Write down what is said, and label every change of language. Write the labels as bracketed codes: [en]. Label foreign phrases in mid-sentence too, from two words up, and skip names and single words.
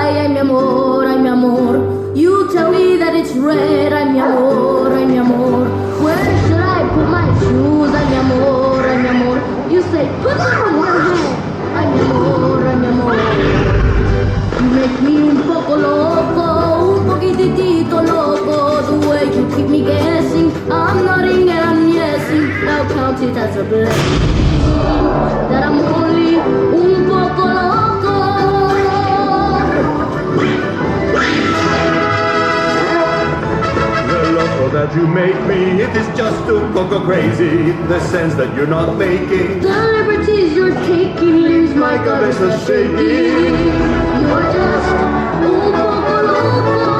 [es] Ay, mi amor, ay, mi amor. [en] You tell me that it's red. [es] Ay, mi amor, ay, mi amor. [en] Where should I put my shoes? [es] Ay, mi amor, ay, mi amor. [en] You say, put them on your head. [es] Ay, mi amor, ay, mi amor. [en] You make me [es] un poco loco, un poquitito loco. [en] The way you keep me guessing, I'm nodding and I'm yesing. Now count it as a blessing that I'm only [es] un poco loco. [en] The loco that you make me, it is just to go crazy. The sense that you're not making. The liberties you're taking leaves my guts a shaking. You're just [es] un poco loco.